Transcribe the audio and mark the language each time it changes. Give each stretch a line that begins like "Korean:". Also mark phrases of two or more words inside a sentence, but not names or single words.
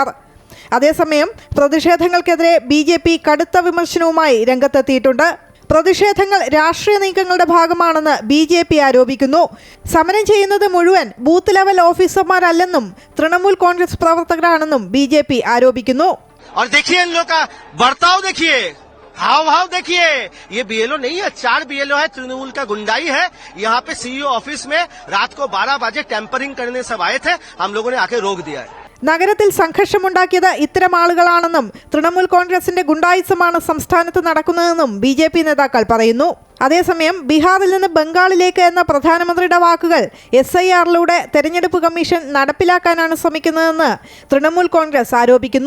Malayalam: അതേസമയം പ്രതിഷേധങ്ങൾക്കെതിരെ BJP കടുത്ത വിമർശനവുമായി രംഗത്തെത്തിയിട്ടുണ്ട്. പ്രതിഷേധങ്ങൾ രാഷ്ട്രീയ നീക്കങ്ങളുടെ ഭാഗമാണെന്ന് BJP ആരോപിക്കുന്നു. സമരം ചെയ്യുന്നത് മുഴുവൻ
English: booth level
Malayalam: ഓഫീസർമാരല്ലെന്നും തൃണമൂൽ കോൺഗ്രസ് പ്രവർത്തകരാണെന്നും BJP ആരോപിക്കുന്നു.
Hindi: हाव देखिए, ये BLO नहीं है, 4 BLO है, तृणमूल का गुंडाई है. यहाँ पे
English: CEO office
Hindi: में रात को 12 बजे टेम्परिंग करने सब आए थे, हम लोगों ने आके रोक दिया है.
Malayalam: നഗരത്തിൽ സംഘർഷമുണ്ടാക്കിയത് ഇത്തരം ആളുകളാണെന്നും തൃണമൂൽ കോൺഗ്രസിന്റെ ഗുണ്ടായിസമാണ് സംസ്ഥാനത്ത് നടക്കുന്നതെന്നും BJP നേതാക്കൾ പറയുന്നു. അതേസമയം ബീഹാറിൽ നിന്ന് ബംഗാളിലേക്ക് എന്ന പ്രധാനമന്ത്രിയുടെ വാക്കുകൾ SIRലൂടെ തെരഞ്ഞെടുപ്പ് കമ്മീഷൻ നടപ്പിലാക്കാനാണ് ശ്രമിക്കുന്നതെന്ന് തൃണമൂൽ കോൺഗ്രസ് ആരോപിക്കുന്നു.